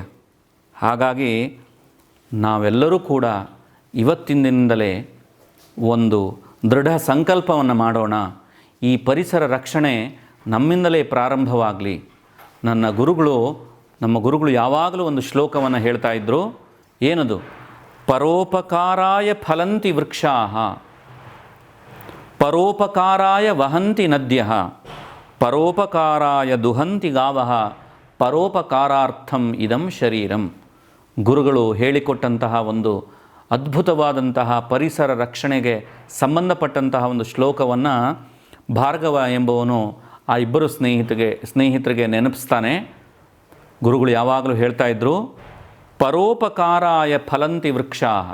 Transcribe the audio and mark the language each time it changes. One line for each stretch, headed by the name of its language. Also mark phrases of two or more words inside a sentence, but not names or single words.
Kannada: ಹಾಗಾಗಿ ನಾವೆಲ್ಲರೂ ಕೂಡ ಇವತ್ತಿನಿಂದಲೇ ಒಂದು ದೃಢ ಸಂಕಲ್ಪವನ್ನು ಮಾಡೋಣ. ಈ ಪರಿಸರ ರಕ್ಷಣೆ ನಮ್ಮಿಂದಲೇ ಪ್ರಾರಂಭವಾಗಲಿ. ನಮ್ಮ ಗುರುಗಳು ಯಾವಾಗಲೂ ಒಂದು ಶ್ಲೋಕವನ್ನು ಹೇಳ್ತಾ ಇದ್ದರು. ಏನದು?
Sanskrit: ಪರೋಪಕಾರಾಯ ಫಲಂತಿ ವೃಕ್ಷಾಃ, ಪರೋಪಕಾರಾಯ ವಹಂತಿ ನದ್ಯಃ, ಪರೋಪಕಾರಾಯ ದುಹಂತಿ ಗಾವಃ, ಪರೋಪಕಾರಾರ್ಥಂ ಇದಂ ಶರೀರಂ.
Kannada: ಗುರುಗಳು ಹೇಳಿಕೊಟ್ಟಂತಹ ಒಂದು ಅದ್ಭುತವಾದಂತಹ ಪರಿಸರ ರಕ್ಷಣೆಗೆ ಸಂಬಂಧಪಟ್ಟಂತಹ ಒಂದು ಶ್ಲೋಕವನ್ನು ಭಾರ್ಗವ ಎಂಬುವನು ಆ ಇಬ್ಬರು ಸ್ನೇಹಿತರಿಗೆ ನೆನಪಿಸ್ತಾನೆ. ಗುರುಗಳು ಯಾವಾಗಲೂ ಹೇಳ್ತಾ ಇದ್ದರು,
Sanskrit: ಪರೋಪಕಾರಾಯ ಫಲಂತಿ ವೃಕ್ಷಾ.